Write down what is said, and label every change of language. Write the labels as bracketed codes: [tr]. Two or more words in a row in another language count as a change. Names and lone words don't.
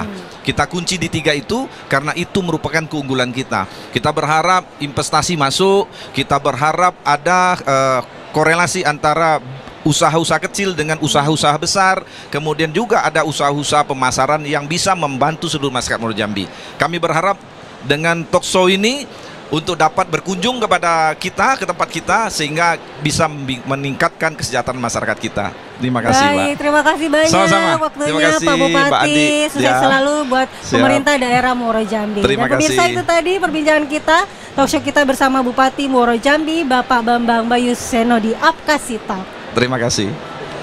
[id] Kita kunci di 3 itu karena itu merupakan keunggulan kita. Kita berharap investasi masuk, kita berharap ada korelasi antara usaha-usaha kecil dengan usaha-usaha besar, kemudian juga ada usaha-usaha pemasaran yang bisa membantu seluruh masyarakat Muaro Jambi. Kami berharap dengan [en] talk show [id] ini untuk dapat berkunjung kepada kita, ke tempat kita, sehingga bisa meningkatkan kesejahteraan masyarakat kita. Terima kasih, Pak. Terima kasih banyak. Sama-sama. Waktunya Pak Bupati. Sukses selalu buat pemerintah daerah Muaro Jambi. Dan pemirsa, itu tadi perbincangan kita, [en] talk show [id] kita bersama Bupati Muaro Jambi, Bapak Bambang Bayuseno di Apkasi Talk. Terima kasih.